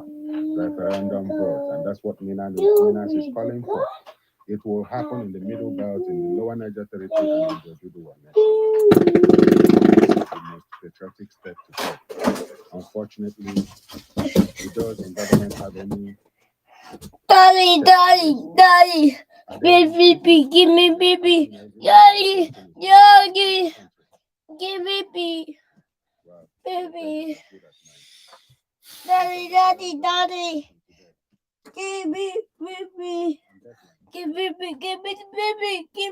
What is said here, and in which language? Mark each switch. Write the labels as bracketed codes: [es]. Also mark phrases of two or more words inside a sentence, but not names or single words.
[en] Referendum vote. And that's what Minas is calling for. It will happen in the middle belt, in the lower Niger territory, and in the Oduduwa nation. It's the most patriotic step to take. Unfortunately, we those in government have any. Daddy. Baby, give me baby. Daddy. Give me baby. Baby. Daddy. Give me baby. Give me baby.